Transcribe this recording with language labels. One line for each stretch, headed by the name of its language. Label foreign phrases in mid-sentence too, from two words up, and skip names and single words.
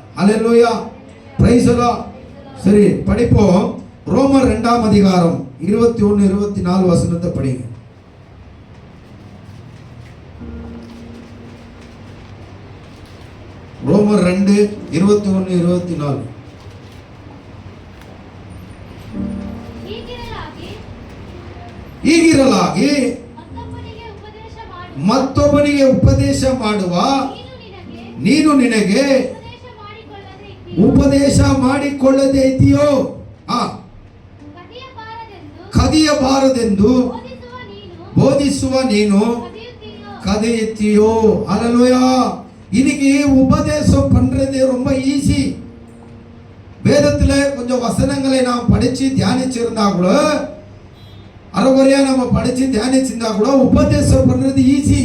Tamil: ஹல்லேலூயா,
English: praise the Lord.
Tamil: சரி, படிப்போம். ரோமர் 2ஆம் அதிகாரம் 21 24 வசனத்தை படிங்க. ரோமர் 2 21 24.
Kannada: ಈಗಿರಲಾಗಿ ಮತ್ತೊಬ್ಬನಿಗೆ ಉಪದೇಶ ಮಾಡುವ ನೀನು ನಿನಗೆ ಉಪದೇಶ ಮಾಡಿಕೊಳ್ಳದೆ ಇದೆಯೋ? ಕದಿಯಬಾರದೆಂದು ಬೋಧಿಸುವ ನೀನು கதையத்தியோ? ஹல்லேலூயா.
Tamil: இன்னைக்கு உபதேசம் பண்றது ரொம்ப ஈஸி. வேதத்துல கொஞ்சம் வசனங்களை நாம் படிச்சு தியானிச்சிருந்தா கூட, அரைகுறையா நம்ம படிச்சு தியானிச்சிருந்தா கூட உபதேசம் பண்றது ஈஸி.